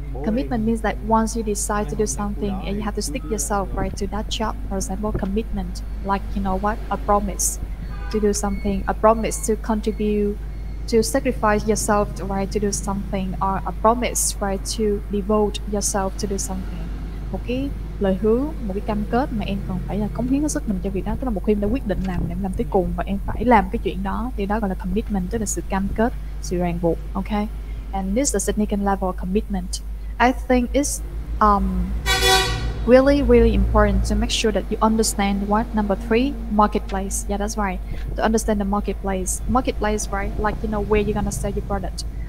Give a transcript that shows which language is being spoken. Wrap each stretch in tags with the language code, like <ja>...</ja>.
<en>Commitment means that once you decide to do something, and you have to stick yourself right to that job. For example, commitment, like a promise to do something, a promise to contribute, to sacrifice yourself, right, to do something, or a promise, right, to devote yourself to do something.</en> <vi>Một cái lời hứa, một cái cam kết mà em còn phải là cống hiến hết sức mình cho việc đó, tức là một khi em đã quyết định làm, em làm tới cùng và em phải làm cái chuyện đó, thì đó gọi là commitment, tức là sự cam kết, sự ràng buộc.</vi> <en>Okay, and this is a significant level of commitment. I think it's really important to make sure that you understand what number three, marketplace. Yeah, that's right. To understand the marketplace, right? Like where you're gonna sell your product.</en>